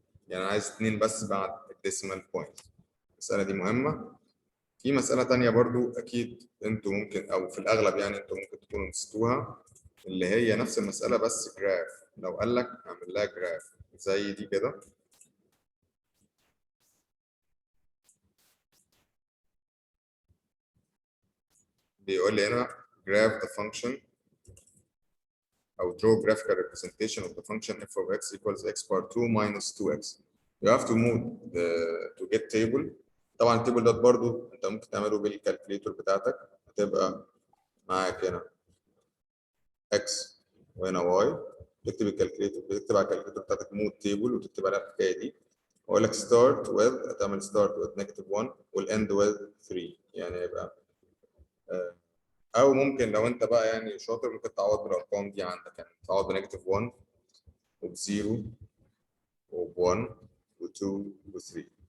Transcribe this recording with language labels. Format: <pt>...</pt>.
<ar>يعني عايز 2 بس بعد الديسيمال بوينت. المسألة دي مهمة. في مسألة تانية برضو أكيد أنتوا ممكن أو في الأغلب يعني أنتوا ممكن تكونوا نسيتوها، اللي هي نفس المسألة بس جراف. لو قال لك اعمل لها جراف زي دي كده، بيقول لي هنا</ar> <en>graph the function أو draw graphical representation of the function f of x equals x power 2 minus 2x. You have to move to get table.</en> <ar>طبعا التيبل ده برضو أنت ممكن تعمله بالكالكوليتور بتاعتك. هتبقى معاك هنا x وهنا y، تكتب الكالكوليتور، بتكتب على الكالكوليتور بتاعتك مود تيبل وتكتب عليها الحكايه دي. واقول لك</ar> <en>start with،</en> <ar>هتعمل start with -1 والend with 3، يعني يبقى او ممكن لو انت بقى يعني شاطر ممكن تعوض بالارقام دي عندك، يعني تعوض ب-1 وب0 وب1 و2 و3.</ar>